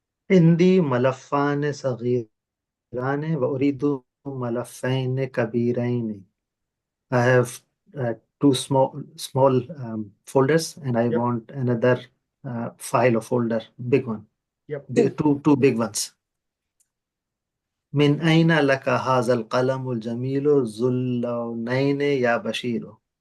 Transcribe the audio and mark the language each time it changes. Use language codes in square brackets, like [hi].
[ar] عندي ملفان صغيران وأريد ملفين كبيرين. [en] I have two small folders, and I want another file or folder, big one. Yep. Two big ones. [ar] من أين لك هذا القلم الجميل ذو اللونين يا بشير?